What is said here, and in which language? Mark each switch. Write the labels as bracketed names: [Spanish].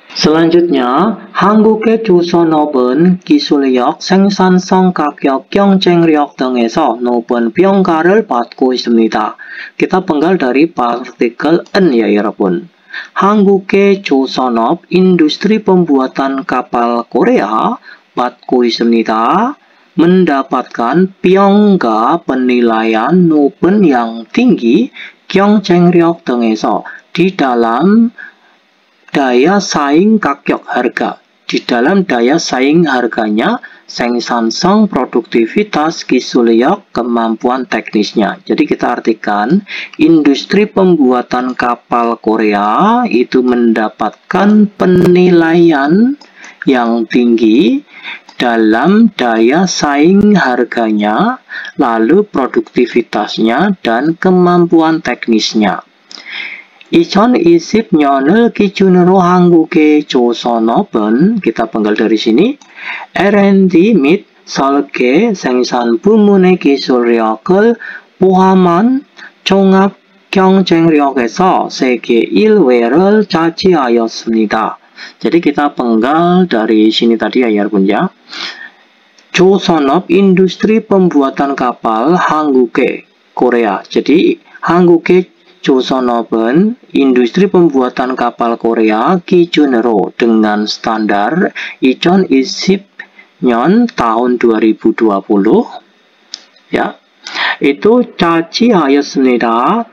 [Indonesian] Selanjutnya, [Korean] 한국의 조선업은 기술력, 생산성, 가격, 경쟁력 등에서 높은 평가를 받고 있습니다. [Indonesian] Kita penggal dari partikel N ya [Korean] 여러분. 한국의 조선업, [Indonesian] industri pembuatan kapal Korea [Korean] 받고 있습니다. [Indonesian] mendapatkan [Korean] 평가, [Indonesian] penilaian, [Korean] 높은 [Indonesian] yang tinggi, [Korean] 경쟁력 등에서 [Indonesian] di dalam daya saing [Korean] 가격 [Indonesian] harga, di dalam daya saing harganya, [Korean] 생산성, [Indonesian] produktivitas, [Korean] 기술력, [Indonesian] kemampuan teknisnya. Jadi kita artikan industri pembuatan kapal Korea itu mendapatkan penilaian yang tinggi dalam daya saing harganya, lalu produktivitasnya dan kemampuan teknisnya. [Korean] 2020년을 기준으로 한국의 조선업은 [Indonesian] kita penggal dari sini [Korean] R&D 및 설계 생산 부문의 기술력을 포함한 종합 경쟁력에서 세계 1위를 차지하였습니다. [Indonesian] Jadi kita penggal dari sini tadi ya [Korean] 여러분 [Indonesian] ya. [Korean] 조선업 [Indonesian] industri pembuatan kapal [Korean] 한국의 [Indonesian] Korea. Jadi [Korean] 한국의 조선업은 [Indonesian] industri pembuatan kapal Korea [Korean] 기준으로 [Indonesian] dengan standar 2020년 tahun 2020 ya itu [Korean] 차지하였습니다.